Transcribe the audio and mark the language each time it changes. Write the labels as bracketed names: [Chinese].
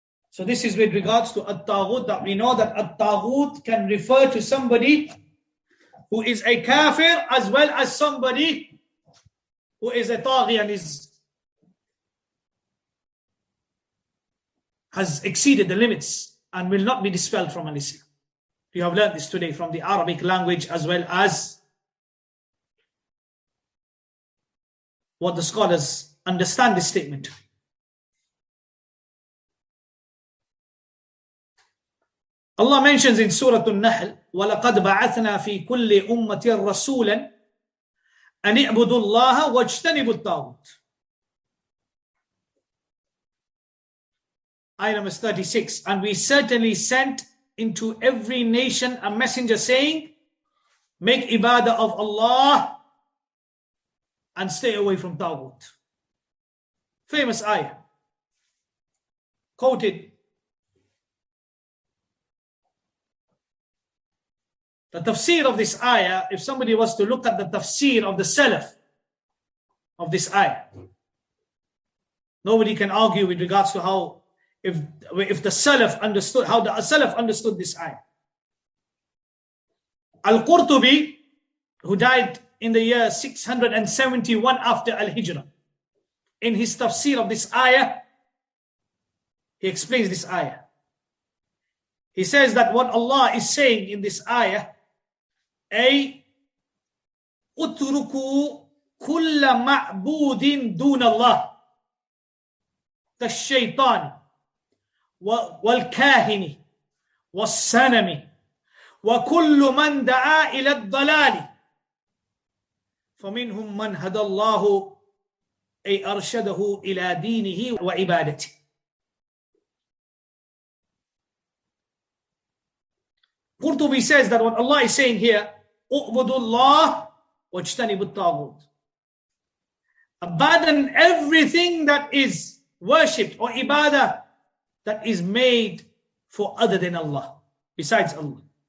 [English] So this is with regards to al-Ṭāghūt, that we know that al-Ṭāghūt can refer to somebody who is a kafir as well as somebody who is a Ṭāghī and has exceeded the limits and will not be dispelled from al-Islam. You have learned this today from the Arabic language as well as what the scholars understand this statement. Allah mentions in Surah al-Naḥl, [Arabic] وَلَقَدْ بَعَثْنَا فِي كُلِّ أُمَّةٍ رَسُولًا أَنِ اعْبُدُوا اللَّهَ وَاجْتَنِبُوا الطَّاغُوتَ. [English] Ayah number 36. And we certainly sent into every nation a messenger saying, make ibadah of Allah and stay away from Ṭāghūt. Famous ayah, quoted. The tafsir of this ayah, if somebody was to look at the tafsir of the Salaf of this ayah, nobody can argue with regards to how, if the Salaf understood, how the Salaf understood this ayah. Al-Qurṭubī, who died in the year 671 after Al-Hijrah, in his tafsir of this ayah, he explains this ayah. He says that what Allah is saying in this ayah, [Arabic] أي اتركوا كل معبود دون الله كالشيطان والكاهن والصنم وكل من دعا إلى الضلال فمنهم من هدى الله أي أرشده إلى دينه وعبادته. [English] Qurṭubī says that what Allah is saying here, ʻAbd Allah wajtanibut ṭāghūt. Abandon everything that is worshipped or ibadah that is made for other than Allah, besides Allah.